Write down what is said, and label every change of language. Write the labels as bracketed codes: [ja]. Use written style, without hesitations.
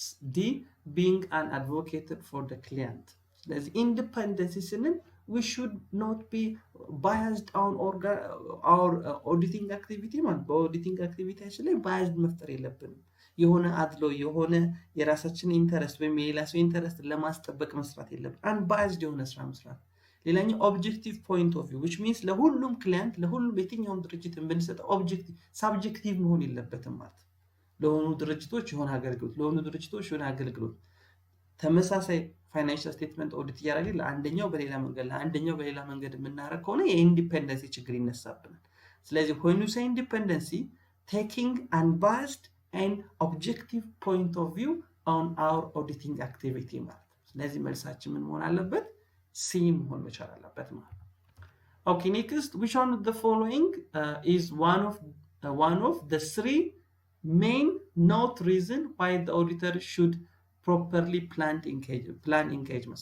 [en] D, being an advocate for the client. [am] There's independence ስንል [en] we should not be biased on our auditing activity [am] ማለት በኦዲቲንግ አክቲቪቲያችን ላይ biased መፍጠር የለብንም። የሆነ አድሎ የሆነ የራሳችን ኢንተረስት ወይም የሌላ ሰው ኢንተረስት ለማስጠበቅ መስራት የለብን። unbiased የሆነ ስራ መስራት። ሌላኛው ኦብጀክቲቭ ፖይንት ኦፍ ቪው which means ለሁሉም ክላይንት ለሁሉም የትኛውም ድርጅት የምንሰጠው ኦብጀክቲቭ ሳብጀክቲቭ መሆን የለበትም ማለት ለሆኑ ድርጅቶች የሆነ አገልግሎት ተመሳሳይ ፋይናንሻል ስቴትመንት ኦዲት እያደረግን ለአንደኛው በሌላ መንገድ የምናደርግ ከሆነ የኢንዲፔንደንሲ ችግር ይነሳብናል። ስለዚህ [en] when you say independency, taking unbiased and objective point of view on our auditing activity [am] ማለት ነው። ስለዚህ መልሳችን ምን መሆን አለበት? ሲ መሆን መቻል አለበት ማለት ነው። [en] Okay, next, which one of the following is one of the three main not reason why the auditor should properly plan engagement?